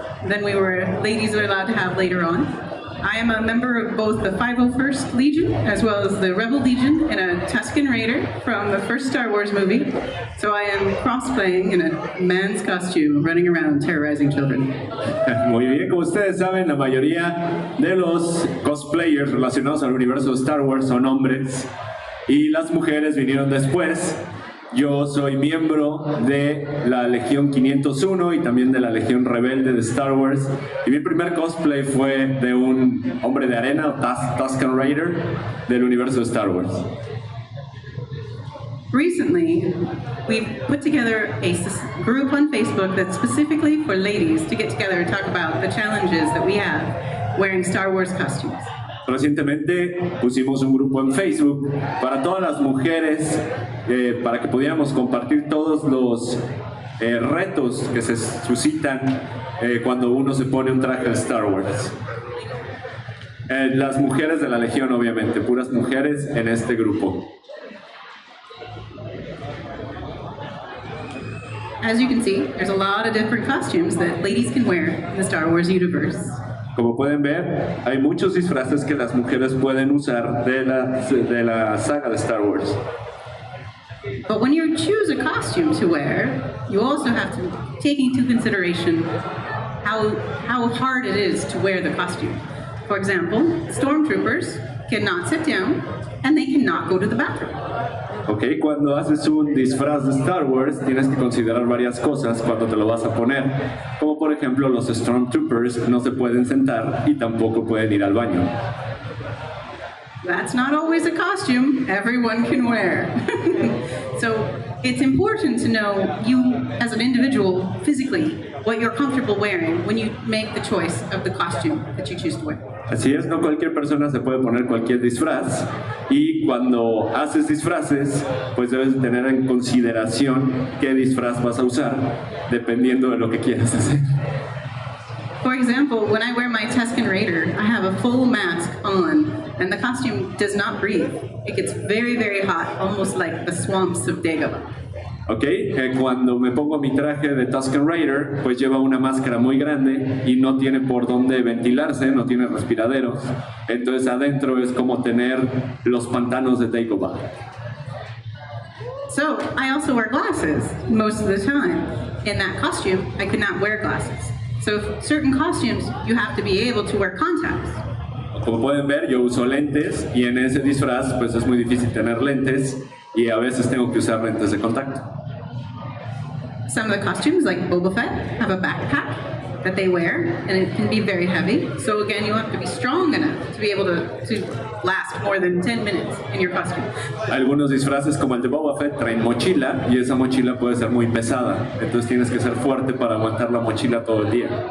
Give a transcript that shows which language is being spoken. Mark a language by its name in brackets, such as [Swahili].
[English] Then ladies were allowed to have later on. I am a member of both the 501st Legion as well as the Rebel Legion and a Tusken Raider from the first Star Wars movie. So I am cosplaying in a man's costume, running around terrorizing children. [Spanish] Muy bien, como ustedes saben, la mayoría de los cosplayers relacionados al universo de Star Wars son hombres y las mujeres vinieron después. Yo soy miembro de la Legión 501 y también de la Legión Rebelde de Star Wars. Y mi primer cosplay fue de un hombre de arena, o Tusken Raider, del universo de Star Wars. [English] Recently, we've put together a group on Facebook that's specifically for ladies to get together and talk about the challenges that we have wearing Star Wars costumes. [Spanish] Recientemente pusimos un grupo en Facebook para todas las mujeres, para que pudiéramos compartir todos los retos que se suscitan cuando uno se pone un traje de Star Wars. Las mujeres de la Legión, obviamente, puras mujeres en este grupo. [English] As you can see, there's a lot of different costumes that ladies can wear in the Star Wars universe. [Spanish] Como pueden ver, hay muchos disfraces que las mujeres pueden usar de la saga de Star Wars. [English] But when you choose a costume to wear, you also have to take into consideration how hard it is to wear the costume. For example, stormtroopers cannot sit down and they cannot go to the bathroom. [Spanish] Ok, cuando haces un disfraz de Star Wars tienes que considerar varias cosas cuando te lo vas a poner, como por ejemplo los Stormtroopers no se pueden sentar y tampoco pueden ir al baño. [English] That's not always a costume everyone can wear. So it's important to know you as an individual physically what you're comfortable wearing when you make the choice of the costume that you choose to wear. [Spanish] Así es, no cualquier persona se puede poner cualquier disfraz y cuando haces disfraces, pues debes tener en consideración qué disfraz vas a usar, dependiendo de lo que quieras hacer. [English] For example, when I wear my Tusken Raider, I have a full mask on, and the costume does not breathe. It gets very, very hot, almost like the swamps of Dagobah. [Spanish] Ok, cuando me pongo mi traje de Tusken Raider, pues lleva una máscara muy grande y no tiene por dónde ventilarse, no tiene respiraderos. Entonces adentro es como tener los pantanos de Dagobah. [English] So I also wear glasses most of the time. In that costume, I could not wear glasses. So certain costumes, you have to be able to wear contacts. [Spanish] Como pueden ver, yo uso lentes y en ese disfraz pues es muy difícil tener lentes y a veces tengo que usar lentes de contacto. [English] Some of the costumes, like Boba Fett, have a backpack that they wear, and it can be very heavy. So again, you have to be strong enough to be able to last more than 10 minutes in your costume. [Spanish] Algunos disfraces como el de Boba Fett traen mochila y esa mochila puede ser muy pesada. Entonces tienes que ser fuerte para aguantar la mochila todo el día.